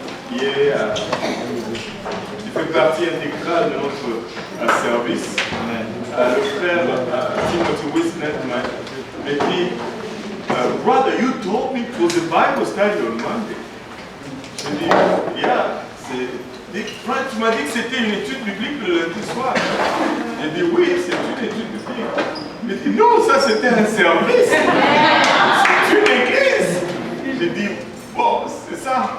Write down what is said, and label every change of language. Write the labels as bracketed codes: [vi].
[fr] Qui fait partie intégrale de notre service. Le frère Timothy Wisnet m'a dit, [en] brother, you told me it was a Bible study on Monday. [fr] Je dis, yeah, Frank, tu m'as dit que c'était une étude biblique le lundi soir. J'ai dit, oui, c'est une étude biblique. Il m'a dit, non, ça c'était un service. C'est une église. J'ai dit, bon, c'est ça.